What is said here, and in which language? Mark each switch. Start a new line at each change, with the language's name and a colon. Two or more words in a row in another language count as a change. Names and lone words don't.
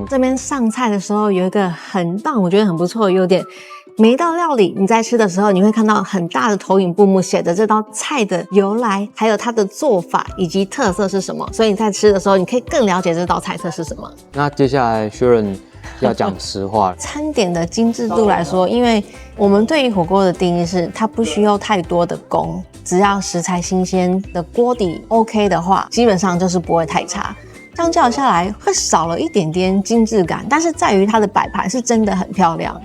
Chinese: 這邊上菜的時候有一個很棒，我覺得很不錯的優點。每一道料理你在吃的時候，你會看到很大的投影布幕寫着這道菜的由來，還有它的做法以及特色是什麼，所以你在吃的時候，你可以更了解這道菜色是什麼。那接下來薛仁要講實話，餐點的精緻度來說，因為我們對於火鍋的定義是它不需要太多的工，只要食材新鮮的鍋底 OK 的話，基本上就是不會太差。相較下來會少了一點點精緻感，但是在於它的擺盤是真的很漂亮。